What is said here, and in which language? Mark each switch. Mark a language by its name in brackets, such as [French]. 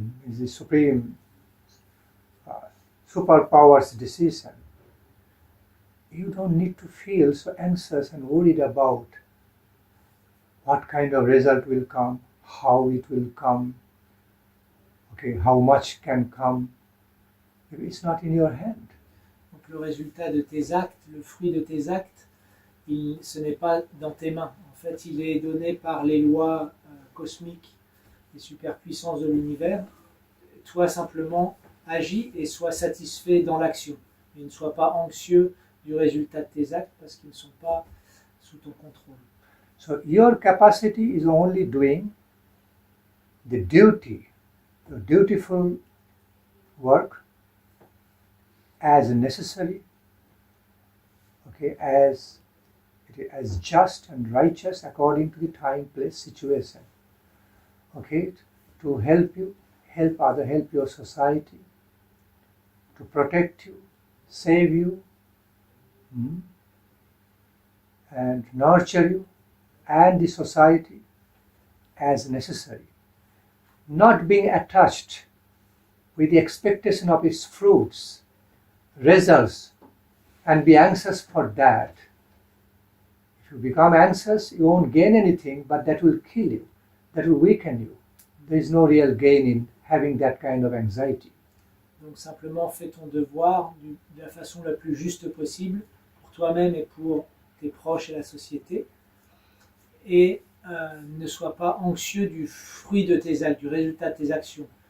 [English] Is the supreme superpower's decision. You don't need to feel so anxious and worried about what kind of result will come, how it will come, okay, how much can come. It's not in your hand. [French] Donc le résultat de tes actes, le fruit de tes actes, ce n'est pas dans tes mains. En fait, il est donné par les lois cosmiques, les superpuissances de l'univers. Toi simplement agis et sois satisfait dans l'action. Et ne sois pas anxieux du résultat de tes actes parce qu'ils ne sont pas sous ton contrôle. [English] So your capacity is only doing the duty, the dutiful work as necessary, okay, as just and righteous according to the time, place, situation, okay, to help you, help your society, to protect you, save you, and nurture you and the society as necessary. Not being attached with the expectation of its fruits, results, and be anxious for that. If you become anxious, you won't gain anything, but that will kill you, that will weaken you. There is no real gain in having that kind of anxiety. [French] Donc simplement fais ton devoir de la façon la plus juste possible pour toi-même et pour tes proches et la société. Et ne sois pas anxieux du fruit de tes actes, du résultat de tes actions.